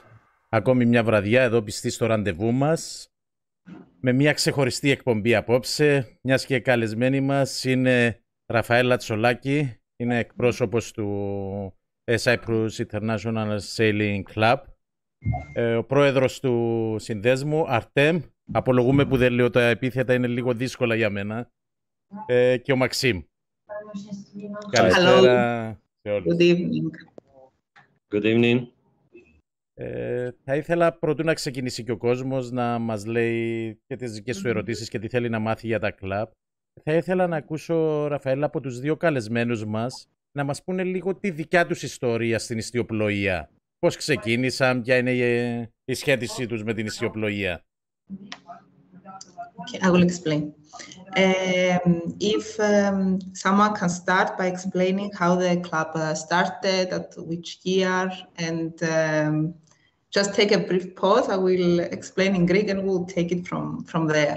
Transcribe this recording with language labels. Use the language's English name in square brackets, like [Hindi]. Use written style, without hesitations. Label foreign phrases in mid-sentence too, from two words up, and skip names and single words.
[Greek] Ακόμη μια βραδιά εδώ πιστοί στο ραντεβού μας, με μια ξεχωριστή εκπομπή απόψε, μιας και καλεσμένη μας είναι Ραφαέλα Τσολάκη, είναι εκπρόσωπος του Cyprus International Sailing Club, ο πρόεδρος του συνδέσμου, Artem, απολογούμε που δεν λέω τα επίθετα, είναι λίγο δύσκολα για μένα, και ο Μαξίμ. Καλησπέρα σε όλους. [English] Good evening. Good evening. [Greek] Θα ήθελα πρωτού να ξεκινήσει και ο κόσμος να μας λέει και τις δικές του ερωτήσεις και τι θέλει να μάθει για τα κλαμπ. Θα ήθελα να ακούσω, Ραφαέλα, από τους δύο καλεσμένους μας να μας πούνε λίγο τη δικιά τους ιστορία στην ιστιοπλοΐα. Πώς ξεκίνησαν, ποια είναι η σχέτισή τους με την ιστιοπλοΐα. [English] Okay, I will explain. If someone can start by explaining how the club started, at which year, and just take a brief pause, I will explain in Greek and we'll take it from there.